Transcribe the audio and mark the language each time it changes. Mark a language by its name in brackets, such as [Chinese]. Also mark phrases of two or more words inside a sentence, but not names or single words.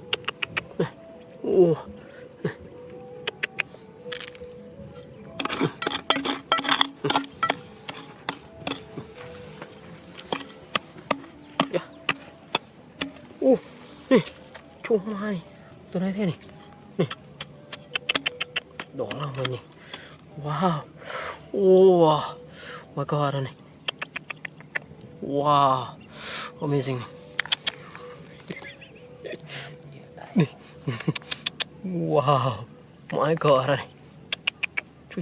[Indonesian] Ya. Nih. Cuma nih. Tuh nih. Nih. [Vietnamese] Đỏ lắm nhỉ. Wow. [Indonesian] Wow. Bakar nih. Wow. [English] Amazing. Nih. [Indonesian] Wow. [English] My God [Indonesian] nih. Cuy.